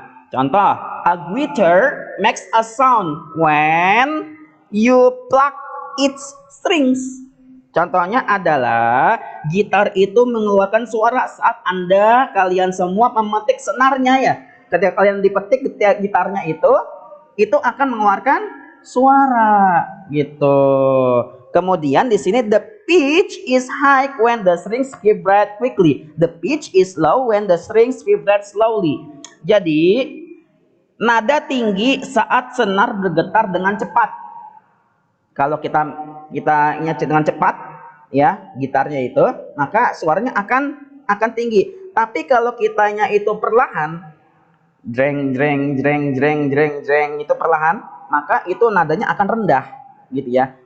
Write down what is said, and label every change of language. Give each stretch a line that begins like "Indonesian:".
English: Contoh, a guitar makes a sound when you pluck its strings.
Indonesian: Contohnya adalah gitar itu mengeluarkan suara saat kalian semua memetik senarnya ya. Ketika kalian dipetik gitarnya itu akan mengeluarkan suara gitu. Kemudian di sini
English: the pitch is high when the strings vibrate quickly. The pitch is low when the strings vibrate slowly.
Indonesian: Jadi nada tinggi saat senar bergetar dengan cepat. Kalau kita ingat dengan cepat ya gitarnya itu, maka suaranya akan tinggi. Tapi kalau kitanya itu perlahan, jreng jreng jreng jreng jreng jreng itu perlahan, maka itu nadanya akan rendah gitu ya.